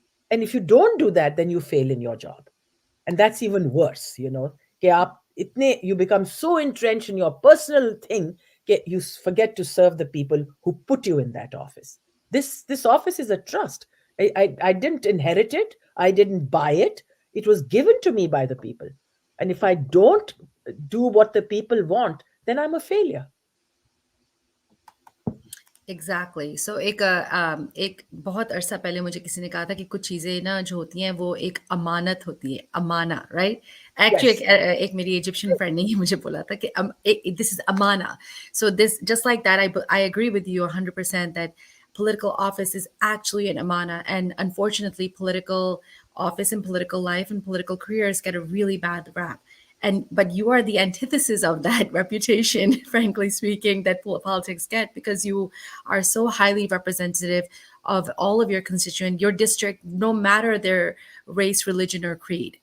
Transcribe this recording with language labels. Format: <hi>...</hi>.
<en>And if you don't do that, then you fail in your job. And that's even worse, you become so entrenched in your personal thing that you forget to serve the people who put you in that office. This office is a trust. I didn't inherit it. I didn't buy it. It was given to me by the people. And if I don't do what the people want, then I'm a failure. Exactly so</en> <hi>एक बहुत अरसा पहले मुझे किसी ने कहा था कि कुछ चीज़ें ना जो होती हैं वो एक अमानत होती है, अमाना, राइट? एक्चुअली एक मेरी इजिप्शियन फ्रेंड ने ही मुझे बोला था कि</hi> <en>this is</en> <hi>Amana.</hi> <en>So this just like that I agree with you 100% that political office is actually an amana, and unfortunately political office and political life and political careers get a really bad rap. but you are the antithesis of that reputation, frankly speaking, that politics get, because you are so highly representative of all of your constituent, your district, no matter their race, religion, or creed.</en>